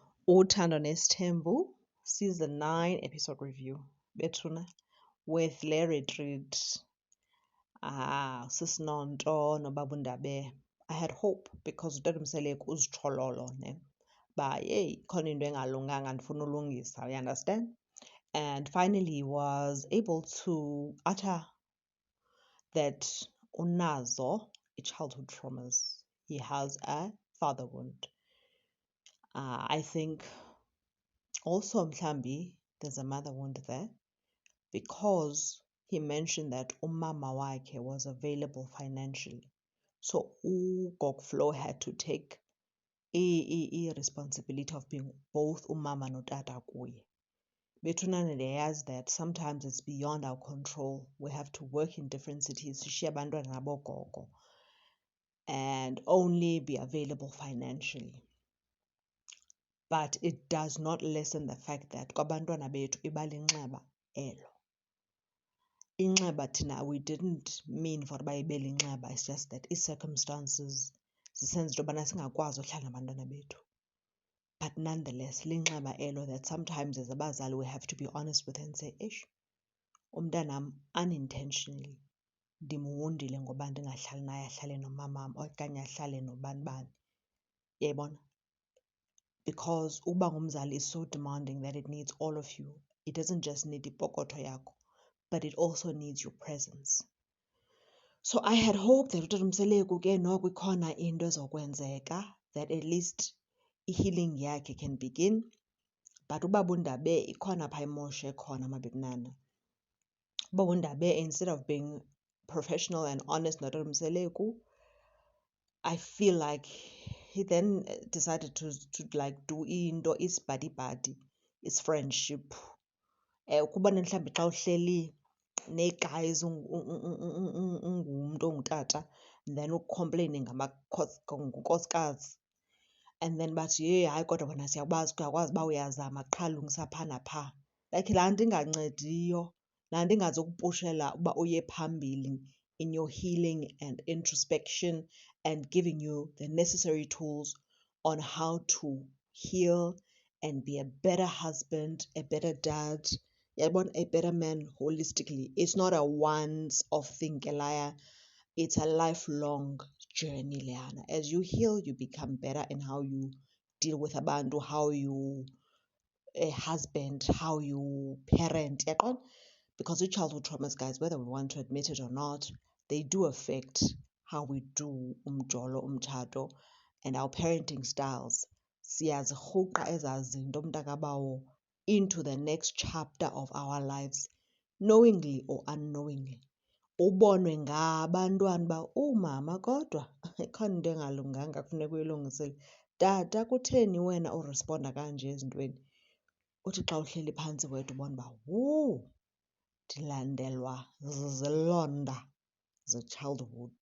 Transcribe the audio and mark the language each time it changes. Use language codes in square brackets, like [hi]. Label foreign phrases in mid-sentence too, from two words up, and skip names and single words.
[xh] Uthando Nesithembu, [en] Season 9 episode review. Bethuna with Larry Treat, [xh] Sisinonto noBaba Undabe. [en] I had hope because [xh] uTata Mseleko uzithololo ne. Ba hey, khona into engalunganga ndifuna ulungisa, [en] you understand? And finally he was able to utter that unazo childhood traumas. He has a father wound. I think also mhlambi there's a mother wound there because he mentioned that [xh] umama wakhe [en] was available financially. So uGok Flo had to take a responsibility of being both [xh] umama notata kuye. Bethuna ndiyayazi [en] that sometimes it's beyond our control. We have to work in different cities, [xh] sishiye abantwana nabogogo, [en] and only be available financially. But it does not lessen the fact that [xh] kwabantwana bethu ibalinxeba elo. Inxeba thina, [en] we didn't mean for [xh] uba ibe linxeba, [en] it's just that [xh] ii-circumstances zisenza into yobana singakwazi uhlala nabantwana bethu. [en] But nonetheless, [xh] linxeba elo [en] that sometimes as abazali we have to be honest with and say, ish, [xh] umntanam unintentionally ndimwundile ngoba ndingahlali naye ahlale nomamam okanye ahlale nobanibani. [en] Uyayibona? Because [xh] uba ngumzali [en] is so demanding that it needs all of you. It doesn't just need [xh] ipokotho yakho, [en] but it also needs your presence. So I had hoped that [xh] uTata Mseleko ke noko ikhona into ezokwenzeka, [en] that at least i-healing yakhe can begin. [xh] But uBaba Undabe ikhona phaa imoshe khona mabetnana. uBaba Undabe, [en] instead of being professional and honest noTata Mseleko, I feel like he then decided to like do [xh] into isibhadi-bhadi, [en] is friendship. [xh] Kuba mhlawumbi xa uhleli nee-guys ungumntu ongutata, then ucomplaine ngunkosikazi, [en] and then [xh] bathi yeyi hayi kodwa wena uyakwazi uba uyazama qha lungisa phaa naphaa. [en] Like [xh] laa nto ingancediyo, laa nto ingazokupushela uba uye phambili [en] in your healing and introspection and giving you the necessary tools on how to heal and be a better husband, a better dad, a better man holistically. It's not a once-off thing, Kelaya. It's a lifelong journey, Leana. As you heal, you become better in how you deal with abantu, how you a husband, how you parent. Because the childhood traumas, guys, whether we want to admit it or not, they do affect how we do [xh] umjolo, umtshato, [en] and our parenting styles. [xh] Siyazirhuqa ezaa zinto mntakabawo [en] into the next chapter of our lives, knowingly or unknowingly. [xh] Ubonwe ngabantwana uba umama kodwa ikhona into engalunganga kufuneka uyilungisile. Tata, kutheni wena uresponda kanje ezintweni? Uthi xa uhleli phantsi wethu ubona uba ndilandelwa zizilonda ze-childhood.